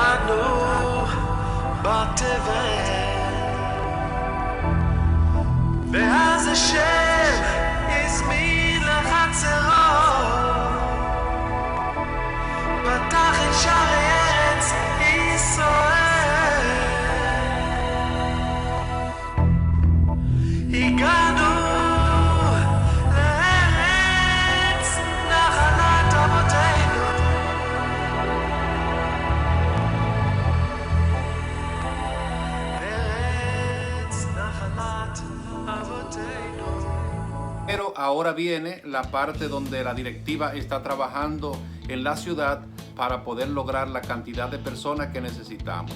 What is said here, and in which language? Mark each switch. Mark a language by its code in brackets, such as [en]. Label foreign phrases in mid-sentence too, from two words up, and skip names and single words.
[he] בתבל ואז השם הזמין לחצרו פתח את שערי ארץ ישראל הגענו לארץ נחלת אבותינו [es] Pero ahora viene la parte donde la directiva está trabajando en la ciudad para poder lograr la cantidad de personas que necesitamos.